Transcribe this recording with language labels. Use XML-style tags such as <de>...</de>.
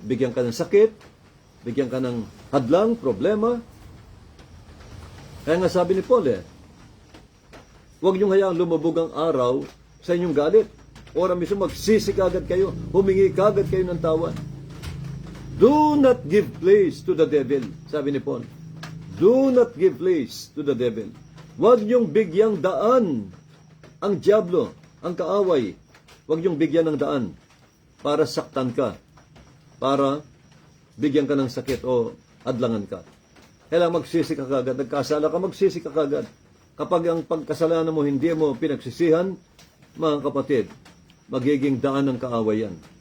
<tl>Bigyan ka ng sakit, bigyan ka ng hadlang, problema. Kaya nga sabi ni Paul huwag niyong hayaang lumubog ang araw sa inyong galit. Ora mismo magsisi kagad kayo, humingi kagad kayo ng tawad.</tl> <en>Do not give place to the devil,</en> <tl>sabi ni Paul.</tl> <en>Do not give place to the devil.</en> <tl>Huwag niyong bigyang daan ang diablo, ang kaaway. Huwag niyong bigyan ng daan para saktan ka, para bigyan ka ng sakit o adlangan ka. Kailangan magsisi ka kagad. Nagkasala ka, magsisi ka kagad. Kapag ang pagkasalanan mo hindi mo pinagsisihan, mga kapatid, magiging daan ng kaawayan.</tl>